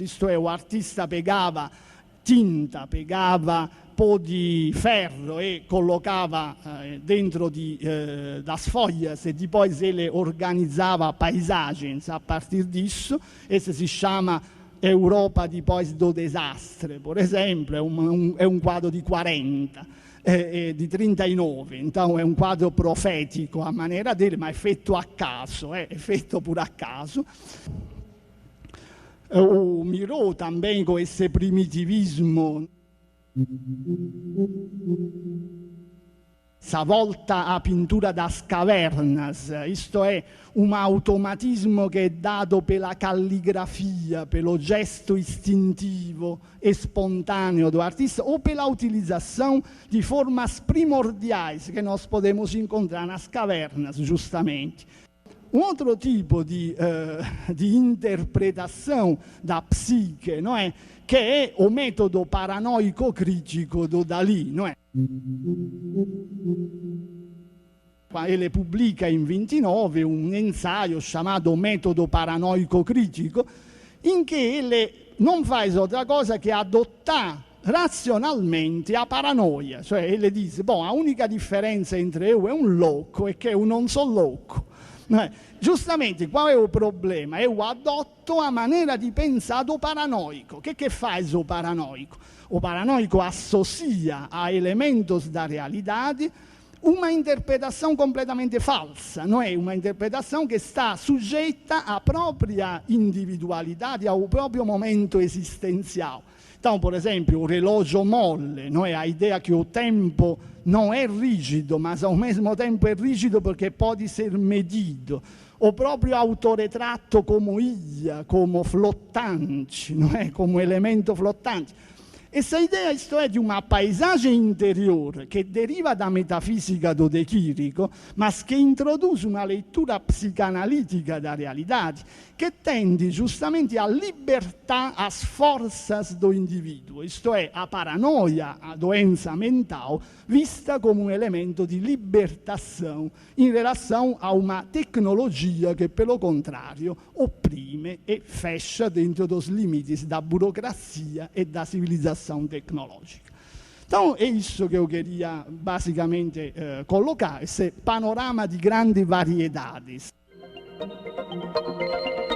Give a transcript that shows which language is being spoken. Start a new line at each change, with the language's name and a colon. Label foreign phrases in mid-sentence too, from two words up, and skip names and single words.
Portuguese: Isto é, o artista pegava tinta, pegava pó de ferro e colocava dentro das folhas e depois ele organizava paisagens a partir disso. Esse se chama Europa depois do desastre, por exemplo, é um quadro di 40, di 39, então é um quadro profetico a maneira dele,
Italian: ma è fatto a caso, è fatto pure a caso.
Portuguese: O Miró também com esse primitivismo, essa volta à pintura das cavernas, isto
Italian: è un automatismo che è dato
Portuguese: pela calligrafia, pelo gesto
Italian: istintivo e spontaneo
Portuguese: do artista ou pela utilização de formas primordiais que nós podemos encontrar nas cavernas, justamente. Um outro tipo de interpretação da psique, não é? Que è o
Italian: metodo paranoico critico
Portuguese: do Dalì, não é?
Italian: Ele pubblica in 29 un ensaio chiamato Metodo paranoico critico, in che ele non fa altra cosa che adottare razionalmente a paranoia. Cioè, ele dice, boh, a unica differenza
Portuguese: entre eu
Italian: e un louco è che eu non so louco. Giustamente, qual è il problema?
Portuguese: Eu adotto a maneira di pensare do paranoico. Che faz o paranoico? O paranoico associa a elementos da realidade uma interpretação completamente falsa, não é? Uma interpretação que está sujeita à própria individualidade, ao próprio momento existencial. Então, por exemplo, o relógio molle, não é? A ideia que o tempo não é rígido, mas ao mesmo tempo é rígido porque pode ser medido. O próprio autoretratto como ilha, como flottante, não é? Como elemento flottante.
Italian: Essa ideia, isto è, di una paesagem interiore che deriva da metafisica do De Chirico, ma che introduce una lettura
Portuguese: psicanalítica da realidade che tende justamente a libertar as forças do indivíduo, isto è, a paranoia, a doença mental, vista
Italian: come un elemento di
Portuguese: libertação in relação a uma tecnologia che, pelo contrário, opprime e fecha dentro dos limites da burocracia e da civilizzação tecnológica. Então, é isso que eu queria basicamente colocar, esse panorama
Italian: di grandi
Portuguese: variedades.